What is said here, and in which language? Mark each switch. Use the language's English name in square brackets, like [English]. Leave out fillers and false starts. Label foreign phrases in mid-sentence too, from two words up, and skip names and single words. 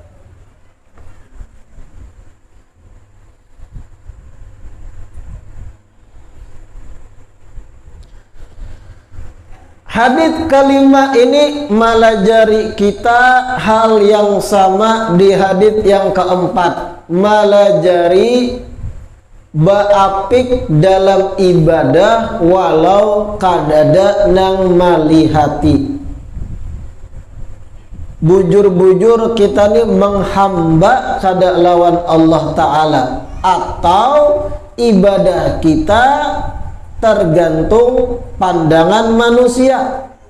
[Banjar] Hadits kelima ini melajari kita hal yang sama di hadits yang keempat, melajari baapik dalam ibadah walau kadada nang malihati. Bujur-bujur kita ni menghamba kada lawan Allah Ta'ala, atau ibadah kita tergantung pandangan manusia.